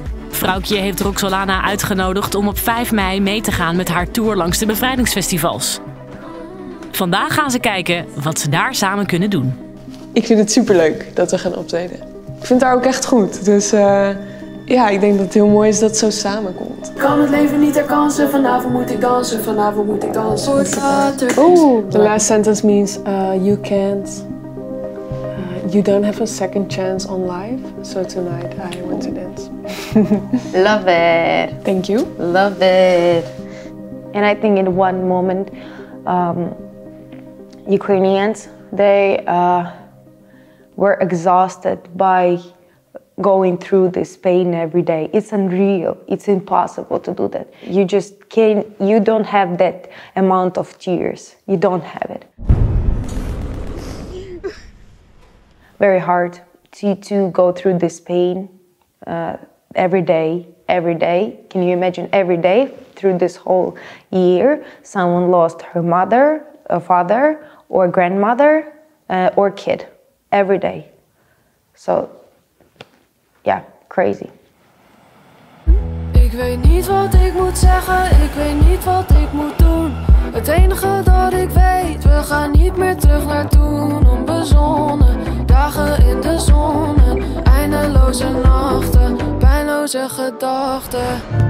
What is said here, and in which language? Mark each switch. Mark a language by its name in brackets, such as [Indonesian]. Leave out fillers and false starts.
[Dutch] Froukje heeft Roxolana uitgenodigd om op 5 mei mee te gaan met haar tour langs de Bevrijdingsfestivals. Vandaag gaan ze kijken wat ze daar samen kunnen doen. Ik vind het superleuk dat we gaan optreden. Ik vind haar ook echt goed. Dus ja, ik denk dat het heel mooi is dat het zo samenkomt. Ik kan het leven niet herkansen, vanavond moet ik dansen, vanavond moet ik dansen. [English] Oh, the last sentence means you can't. You don't have a second chance on life, so tonight I want to dance. Love it. Thank you. Love it. And I think in one moment, Ukrainians, they were exhausted by going through this pain every day. It's unreal. It's impossible to do that. You just can't, you don't have that amount of tears. You don't have it. Very hard to go through this pain every day. Can you imagine every day through this whole year, someone lost her mother, a father, or grandmother, or kid, every day. So, yeah, crazy. [Dutch] Ik weet niet wat ik moet zeggen, ik weet niet wat ik moet doen. Het enige dat ik weet, we gaan niet meer terug naar toen. Onbezonnen, dagen in de zon, eindeloze nachten, pijnloze gedachten.